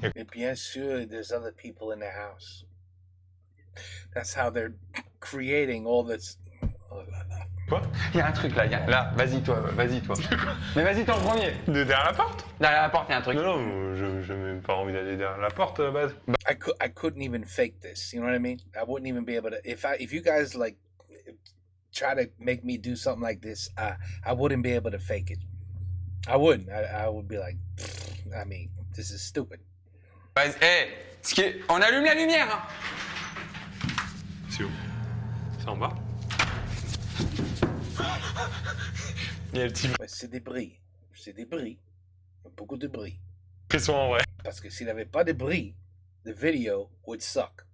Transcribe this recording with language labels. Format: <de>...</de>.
<fr>Et bien sûr,</fr> <en>there's other people in the house. That's how they're creating all this.</en> <fr>Quoi? Il y a un truc là, là, vas-y toi. Mais vas-y toi en premier. Derrière la porte? Derrière la porte, il y a un truc. Non, je n'ai même pas envie d'aller derrière la porte à la base.</fr> <en>I couldn't even fake this. You know what I mean? I wouldn't even be able to. If you guys like try to make me do something like this, I wouldn't be able to fake it. I wouldn't. I would be like, I mean, this is stupid.</en> <fr>Vas-y, on allume la lumière. Hein. C'est où? C'est en bas? Il y a le petit Ouais, c'est des bris. C'est des bris. Beaucoup de bris. frisson en vrai. Parce que s'il n'y avait pas de bris,</fr> <en>the video would suck.</en>